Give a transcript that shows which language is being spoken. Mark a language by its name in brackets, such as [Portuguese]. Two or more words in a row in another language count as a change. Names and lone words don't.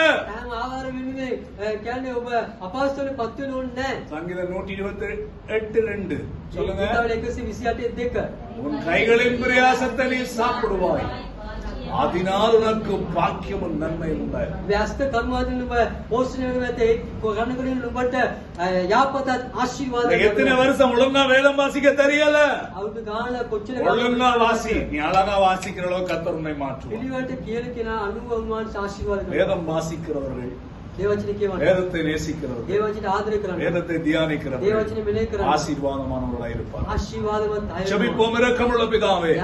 [Sinhala] හැම ආහාර වෙනුවෙන් කියන්නේ ඔබ අපහසුතාවලට පත් වෙන්න ඕනේ නෑ. [Tamil] சங்கீதம் 128:2 சொல்லுங்க. [Sinhala] ගීතාවල 128:2 [Tamil] உன் கைகளின் பிரயாசத்தை நீ சாப்பிடுவாய், அதனால் உனக்கு பாக்கியமும் நன்மை உண்டாய். [Sinhala] ව්‍යස්ත කර්මවලින් ඔබ පෝෂණය වෙන ඇත ඒ කර්ණකරින් ඔබට යාපතත් ආශිර්වාද [Tamil] எத்தனை வருஷம் ஒழுங்கா வேதம் வாசிக்க தெரியல? [Sinhala] අවුරුදු ගානක් කොච්චර [Tamil] ஒழுங்கா வாசி, நீ அழகா வாசிக்கிற அளவுக்கு கர்த்தர் உன்னை மாற்றுவார். [Sinhala] පිළිවෙලට කියන කෙනා අනුව උන්වහන්සේ ආශිර්වාද කරනවා. [Tamil] வேதம் வாசிக்கிறவர்கள், [Sinhala] දේව වචනේ කියවන්න. [Tamil] வேதத்தை நேசிக்கிறவர்கள், [Sinhala] දේව වචනේ ආදරය කරන්න. [Tamil] வேதத்தை [Sinhala] දේව [Tamil] தியானிக்கிறவர்கள் [Sinhala] වචනේ මෙලේ කරන්න. [Tamil] ஆசீர்வாதமானவர்களாய் இருப்பார். [Sinhala] ආශිර්වාදවත් අය. [Tamil] ஜெபிப்போம். இரக்கமுள்ள பிதாவே,